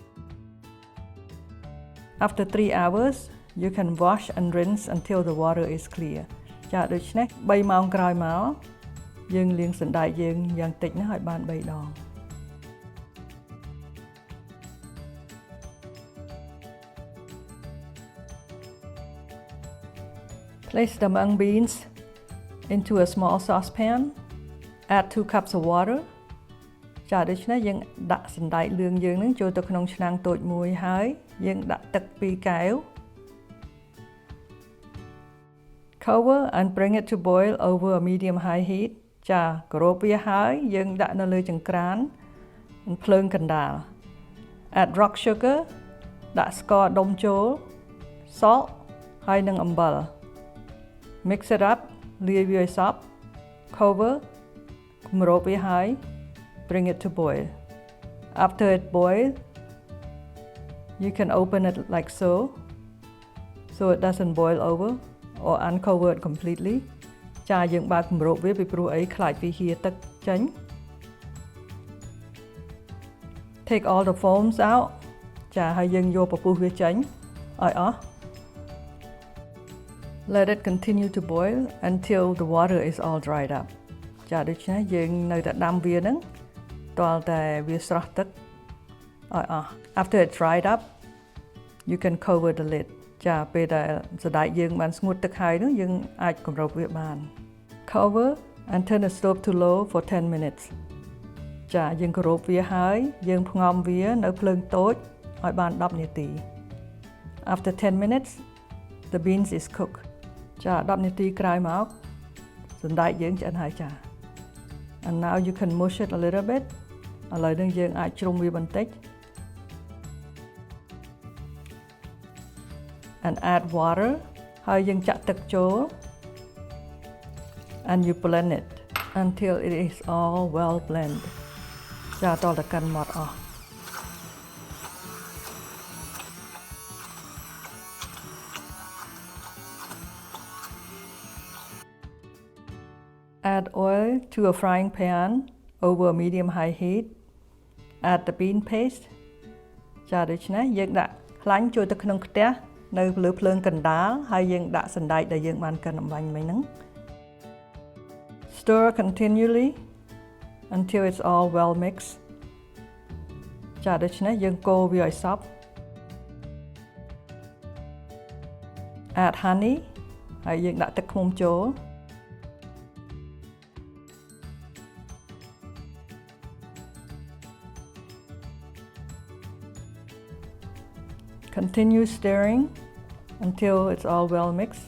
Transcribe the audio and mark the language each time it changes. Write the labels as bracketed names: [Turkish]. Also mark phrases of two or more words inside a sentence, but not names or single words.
[English] After 3 hours you can wash and rinse until the water is clear [Khmer] ចាដូច្នេះ3ម៉ោងក្រោយមកយើងលាងសណ្តែកយើងយ៉ាងតិចណាស់ឲ្យបាន3ដង [English] Place the mung beans into a small saucepan. Add 2 cups of water. [Khmer] ចាដូច្នេះយើងដាក់សណ្តែកលឿងយើងនឹងចូលទៅក្នុងឆ្នាំងតូចមួយហើយយើងដាក់ទឹក2កែវ [English] Cover and bring it to boil over a medium high heat. [Khmer] ចាគោរពវាហើយយើងដាក់នៅលើចង្ក្រានភ្លើងកណ្ដាល [English] Add rock sugar [Khmer] ដាក់ស្ករដុំចូល Salt ហើយនឹងអំបិល [English] Mix it up, [Khmer] លាយវាឲ្យសព្វ Cover គម្របវាហើយ [English] Bring it to boil. After it boils, you can open it like so it doesn't boil over or uncover it completely. [Khmer] ចាយើងបើកគម្របវាពីព្រោះអីខ្លាចវាហៀរទឹកចេញ [English] Take all the foams out. [Khmer] ចាហើយយើងយកពពុះវាចេញឲ្យអស់ [English] Let it continue to boil until the water is all dried up. [Khmer] ចាដូច្នេះយើងនៅតែដាំវានឹងទាល់តែវាស្រស់ទឹកឲ្យអស់ [English] After it dried up, you can cover the lid. [Khmer] ចាពេលដែលសណ្តែកយើងបានស្ងួតទឹកហើយនោះយើងអាចគម្របវាបាន [English] Cover and turn the stove to low for 10 minutes. [Khmer] ចាយើងគម្របវាហើយយើងផ្ងំវានៅភ្លើងតូចឲ្យបាន10នាទី [English] After 10 minutes, the beans is cooked. [Khmer] ចា10នាទីក្រោយមកសណ្តែកយើងឆ្អិនហើយចា [English] And now you can mush it a little bit [Khmer] ឥឡូវនេះយើងអាចជ្រុំវាបន្តិច [English] And add water [Khmer] ហើយយើងចាក់ទឹកចូល [English] And you blend it until it is all well blended [Khmer] ចាតតែកាន់ម៉ត់អស់ [English] Add oil to a frying pan over a medium-high heat. Add the bean paste. [Khmer] ចាដូច្នេះយើងដាក់ខ្លាញ់ចូលទៅក្នុងខ្ទះនៅលើភ្លើងកណ្ដាលហើយយើងដាក់សណ្តែកដែលយើងបានកិនអំបាញ់មិញហ្នឹង [English] Stir continually until it's all well mixed. [Khmer] ចាដូច្នេះយើងកូរវាឲ្យសព្វ [English] Add honey [Khmer] ហើយយើងដាក់ទឹកឃ្មុំចូល [English] Continue stirring until it's all well mixed.